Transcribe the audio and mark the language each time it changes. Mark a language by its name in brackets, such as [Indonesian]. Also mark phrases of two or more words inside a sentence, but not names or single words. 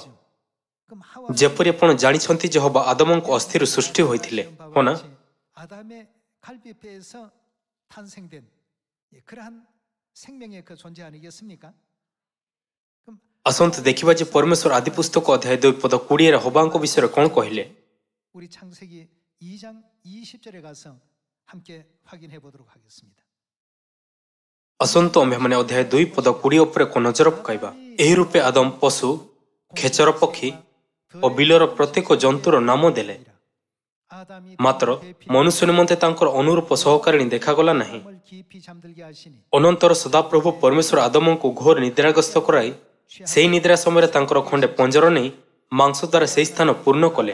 [Odia] ଯେପରି ଆପଣ ଜାଣିଛନ୍ତି ଯେ ହବା ଆଦମଙ୍କ ଅସ୍ଥିରୁ ସୃଷ୍ଟି ହୋଇଥିଲେ, ହଁ ନା? ଆସନ୍ତୁ ଦେଖିବା ଯେ ପରମେଶ୍ୱର ଆଦି ପୁସ୍ତକ ଅଧ୍ୟାୟ 2 ପଦ 20ରେ ହବାଙ୍କ ବିଷୟରେ କ'ଣ କହିଲେ। [Korean] 2장 20절에 가서 함께 확인해 보도록 하겠습니다. [Odia] ଆସନ୍ତୁ ଆମ୍ଭେମାନେ ଅଧ୍ୟାୟ 2 ପଦ 20 ଉପରେ ନଜର ପକାଇବା। ଏହି ରୂପେ ଆଦମ ପଶୁ, ଖେଚର ପକ୍ଷୀ ଓ ବିଲର ପ୍ରତ୍ୟେକ ଜନ୍ତୁର ନାମ ଦେଲେ। ମାତ୍ର ମନୁଷ୍ୟ ନିମନ୍ତେ ତାଙ୍କର ଅନୁରୂପ ସହକାରିଣୀ ଦେଖାଗଲା ନାହିଁ। ଅନନ୍ତର ସଦାପ୍ରଭୁ ପରମେଶ୍ୱର ଆଦମଙ୍କୁ ଘୋର ନିଦ୍ରାଗ୍ରସ୍ତ କରାଇ ସେହି ନିଦ୍ରା ସମୟରେ ତାଙ୍କର ଖଣ୍ଡେ ପଞ୍ଜର ନେଇ ମାଂସ ଦ୍ୱାରା ସେହି ସ୍ଥାନ ପୂର୍ଣ୍ଣ କଲେ।